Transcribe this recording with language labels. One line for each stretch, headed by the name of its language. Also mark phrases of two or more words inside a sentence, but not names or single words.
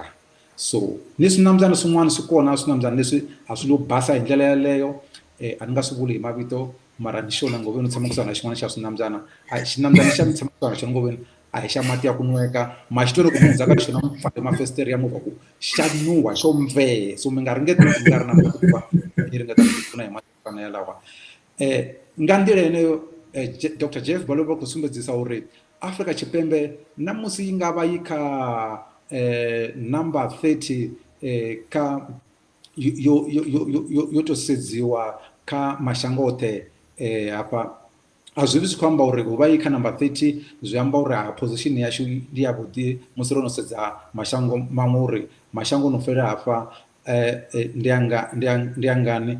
Tsonga: So ni swinambyana swin'wana swi kona swinambyana leswi a swi lo basa hi ndlela yaleyo, a ni nga swi vuli hi mavito mara ni xona Ngoveni u tshama kusuhana xin'wana xa swinambyana. A xinambyana xa mi tshama kusuhana xona Ngoveni a hi xa mati ya ku nweka, ma xi loko mi ndzhaka xona mi pfale mafesiteri ya movha ku xa nuha xo mvee. So mi nga ringeti mi nga ri na mati ku va hi ringeta ku pfuna hi mati fana ya lawa.
Venda: Nga nḓila yeneyo Dr. Jeff Baloyi vha khou sumbedzisa uri Afrika Tshipembe namusi yi nga vha yi kha number 30 kha yo to sedziwa kha mashango oṱhe hafha, a zwi vhi zwi khou amba uri hu vha yi kha number 30 zwi amba uri position yashu ndi yavhuḓi musi ro no sedza mashango maṅwe uri mashango no fhira hafha ndi angani.